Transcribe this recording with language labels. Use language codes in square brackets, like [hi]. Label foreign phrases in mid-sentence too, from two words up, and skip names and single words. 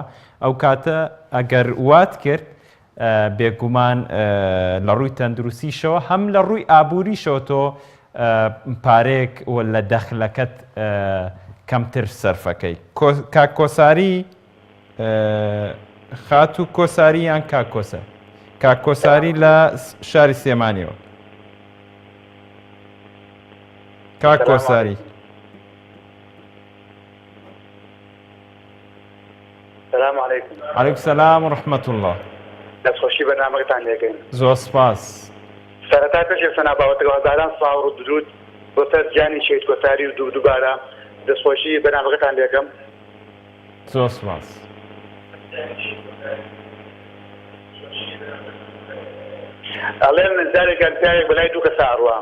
[ckb] ئەو کاتە ئەگەر وات کرد بێگومان لە ڕووی تەندروستیشەوە هەم لە ڕووی ئابووریشەوە تۆ پارێک لە دەخلەکەت کەمتر سەرفەکەی کاک کۆساری خات و کۆساری یان کاک کۆسەر کاک کۆساری لە شاری سێمانیەوە کاک کۆساری [ar] السلام عليكم. عليكم السلام ورحمة الله. [ckb] دەستخۆشی بەنامەکەتان لێکەین. زۆر سپاس. سەرەتا پێشێ سەناباوەتەوە هەزاران ساڵ و درود بۆ سەر گیانی شەید کۆساری و دووبارە دەستخۆشی بەنامەکەتان لێکەم. زۆر سپاس. ئەڵێن جارێکیان پیاوێک بەلای دوو کەسە ئەڕوا.